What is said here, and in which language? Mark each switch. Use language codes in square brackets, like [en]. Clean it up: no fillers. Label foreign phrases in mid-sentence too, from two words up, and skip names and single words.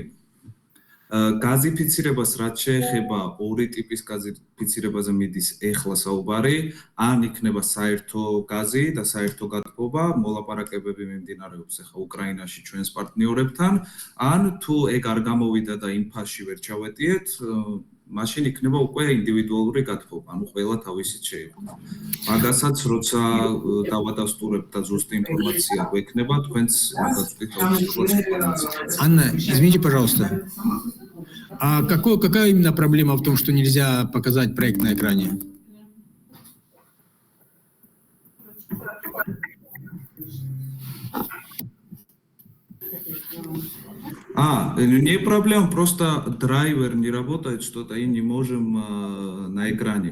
[ka] გაზიფიცირებას რაც შეეხება ორი ტიპის გაზიფიცირებაზე მიდის ეხლა საუბარი, ან იქნება საერთო გაზი და საერთო გათბობა, მოლაპარაკებები მიმდინარეობს ახლა უკრაინაში ჩვენს პარტნიორებთან, ან თუ ეგ არ გამოვიდა და იმ ფასში ვერ ჩავეტიეთ, მაშინ იქნება უკვე ინდივიდუალური გათბობა, ანუ ყველა თავისით შეიყვნა. მაგასაც როცა დავადასტურებთ და ზუსტი ინფორმაცია გვექნება, თქვენც გადაწყვეტთ თავისუფლად. [ru] Анна, извините, пожалуйста. А какая именно проблема в том, что нельзя показать проект на экране? Не проблема, просто драйвер не работает, что-то и не можем на экране.